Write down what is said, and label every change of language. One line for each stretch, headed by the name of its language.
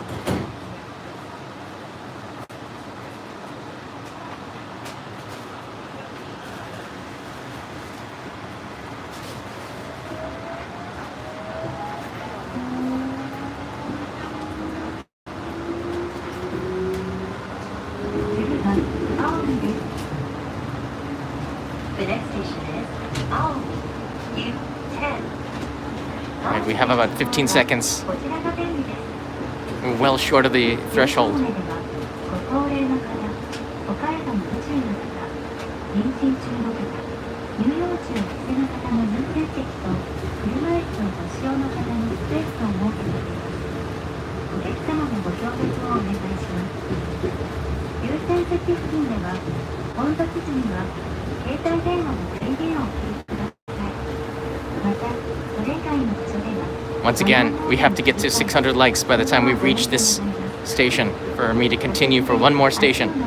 English: The next station is Aoi U10. All right, we have about 15 seconds.
Japanese: こちらが便利です。
English: We're well short of the threshold.
Japanese: ご高齢の方、お体の不自由な方、妊娠中の方、乳幼児をお連れの方の優先席と車椅子のご使用の方のスペースを設けております。お客様のご協力をお願いします。優先席付近では、混雑時には携帯電話の電源をお切りください。また、それ以外の場所では
English: Once again, we have to get to 600 likes by the time we reach this station for me to continue for one more station.